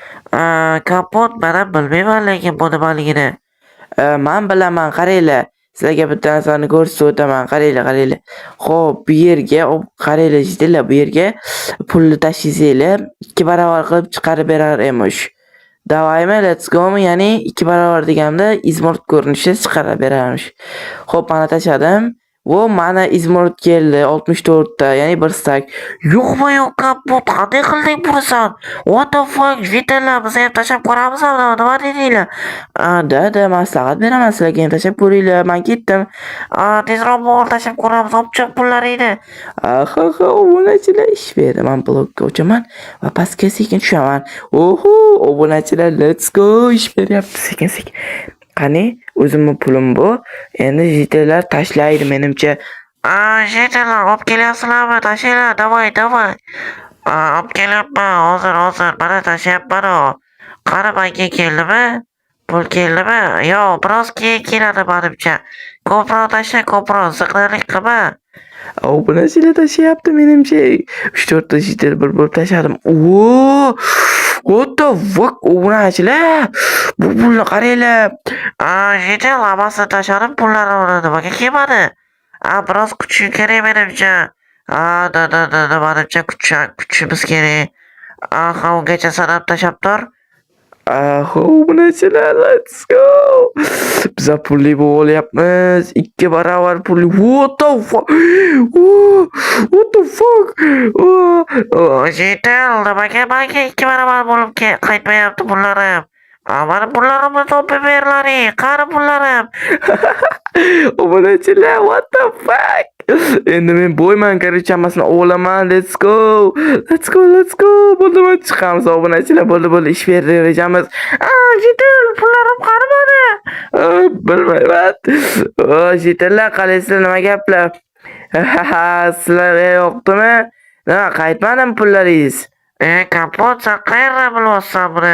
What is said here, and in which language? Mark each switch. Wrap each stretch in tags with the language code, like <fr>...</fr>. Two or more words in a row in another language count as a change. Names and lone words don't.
<uz>Kapot, men bilmayman, lekin bu nimaligini. Men bilaman, qaranglar. Sizlarga bitta narsani ko'rsatib o'taman. Qaranglar. Xo'p, bu yerga qaranglar, jitillar, bu yerga pulni tashlaysanglar 2 barobar qilib chiqarib berar emish. Davaymi,</uz> <en>let's go mi?</en> <uz>Ya'ni 2 barobar deganimda izmurt ko'rinishida chiqarib berarmish. Xo'p, mana tashladim. Vo, mana izmurt keldi 64 ta, ya'ni 1 stak. Yo'q, kapot, qanday qilding buni?</uz> <en>What the fuck,</en> <uz>jitillar, biz ham tashlab ko'ramiz, nima dedinglar? Da, maslahat beraman sizlarga, ham tashlab ko'ringlar. Men ketdim. Tezroq bo'l, tashlab ko'ramiz, opchiq pullaringni. Obunachilar ish berdi. Men blokka o'chaman va pastga sekin tushaman. Oho, obunachilar,</uz> <en>let's go,</en> <uz>ish beryapti sekin. Qani, o'zimning pulim bu. Endi jitillar tashlaydi menimcha. Jitillar, olib kelyapsizlarmi? Tashlanglar, davay. Olib kelyapman, hozir, mana tashlayapman. Qani, menga keldimi? Pul keldimi? Yo'q, biroz keyin keladi menimcha. Ko'proq tashla, ko'proq ziqnalik qilma. Obunachilar tashlayapti menimcha. 3-4 ta jitil bir bo'lib tashladim.</uz> <en>What the fuck,</en> <uz>obunachilar? Bu pulni qaranglar. Jitil, hammasini tashladim, pullarimni nimaga kelmadi? Biroz kuchim kerak menimcha. Menimcha kuchimiz kerak. Ungacha sanab tashlab tur. Obunachilar,</uz> <en>let's go.</en> <uz>Biz pulli bo'lyapmiz. 2 barobar pulli.</uz> <en>What the fuck?</en> <uz>Jitil, nimaga 2 barobar bo'lib qaytmayapti pullarim? Mani pullarimni topib berlaring. Qani pullarim? Obunachilar,</uz> <en>what the fuck?</en> <uz>Endi men bo'yman, короче, hammasini olaman.</uz> <en>Let's go. Let's go, let's go.</en> <uz>Bo'ldi, chiqamiz obunachilar. Bo'ldi, ish berdi rejamiz. Jitil, pullarim qani mani? Bilmayman. Jitillar, qalaysizlar, nima gaplar? Sizlarga yoqdimi? Nima, qaytmadim pullaringiz? Kapot, sen qayerdan bilyapsan buni?</uz>